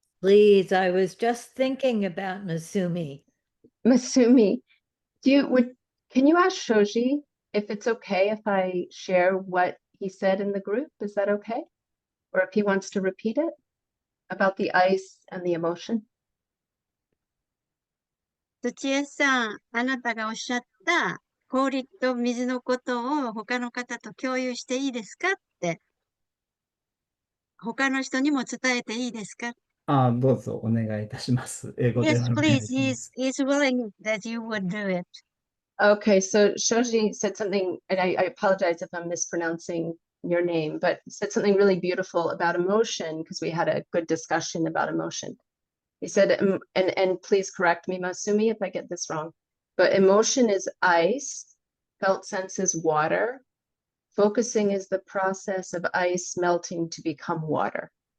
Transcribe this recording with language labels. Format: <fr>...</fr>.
<en>Please, I was just thinking about Masumi. Masumi, can you ask Shoji if it's okay if I share what he said in the group? Is that okay? Or if he wants to repeat it about the ice and the emotion?</en> <ja>土江さん、あなたがおっしゃった氷と水のことを他の方と共有していいですかって、他の人にも伝えていいですか？どうぞお願いいたします。英語で</ja> <en>Yes,</en> <ja>お願い</ja> <en>please.</en> <ja>します。</ja> <en>He's willing that you would do it. Okay, so Shoji said something, and I apologize if I'm mispronouncing your name, but said something really beautiful about emotion because we had a good discussion about emotion. He said, and please correct me, Masumi, if I get this wrong, but emotion is ice, felt sense is water, focusing is the process of ice melting to become water.</en>